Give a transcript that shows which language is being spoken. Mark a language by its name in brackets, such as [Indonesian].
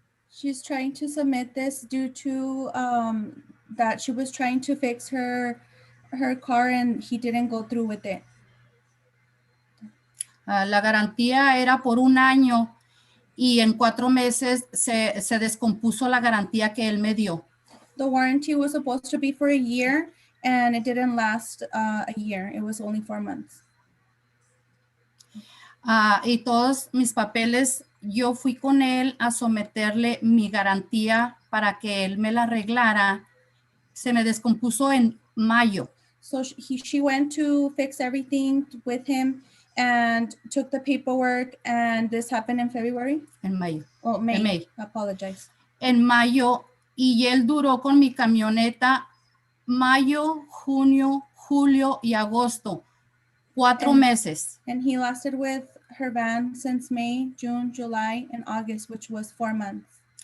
[English] She's trying to submit this due to that she was trying to fix her car and he didn't go through with it. [Spanish] La garantía era por 1 año y en 4 meses se descompuso la garantía que él me dio. [English] The warranty was supposed to be for a year and it didn't last a year. It was only 4 months. [Spanish] Y todos mis papeles, yo fui con él a someterle mi garantía para que él me la arreglara. Se me descompuso en mayo. [English] So she went to fix everything with him and took the paperwork, and this happened in February? [Spanish] En mayo. [English] Oh, May. [Spanish] En May. [English] I apologize. [Spanish] En mayo, y él duró con mi camioneta mayo, junio, julio y agosto. 4 meses. [English] And he lasted with her van since May, June, July, and August, which was 4 months.